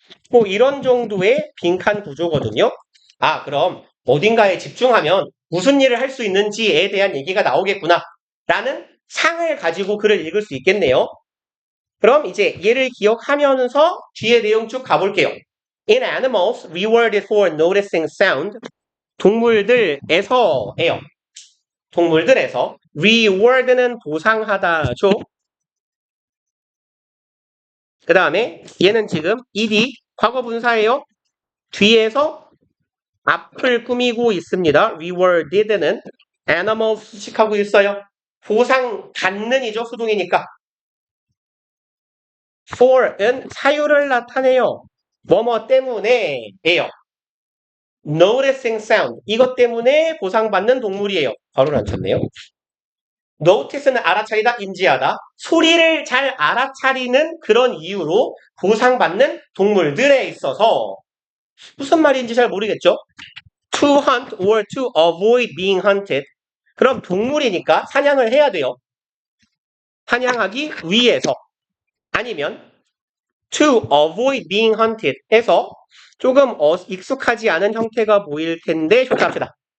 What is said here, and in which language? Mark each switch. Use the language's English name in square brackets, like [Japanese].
[Korean] 뭐 이런 정도의 빈칸 구조거든요. 아, 그럼 어딘가에 집중하면 무슨 일을 할 수 있는지에 대한 얘기가 나오겠구나 라는 상을 가지고 글을 읽을 수 있겠네요. 그럼 이제 얘를 기억하면서 뒤에 내용 쭉 가볼게요. [English] In animals rewarded for noticing sound [Korean] 동물들에서예요. 동물들에서 reward는 보상하다죠. 그 다음에 얘는 지금 ed 과거 분사예요. 뒤에서 앞을 꾸미고 있습니다. rewarded는 animals 수식하고 있어요. 보상 받는이죠. 수동이니까. for은 사유를 나타내요. 뭐뭐 때문에예요. [English] noticing sound [Korean] 이것 때문에 보상받는 동물이에요. 바로 안 쳤네요. notice는 알아차리다, 인지하다. 소리를 잘 알아차리는 그런 이유로 보상받는 동물들에 있어서 무슨 말인지 잘 모르겠죠? [English] to hunt or to avoid being hunted. [Korean] 그럼 동물이니까 사냥을 해야 돼요. 사냥하기 위해서. 아니면 [English] to avoid being hunted [Korean] 해서 조금 익숙하지 않은 형태가 보일 텐데 조사합시다.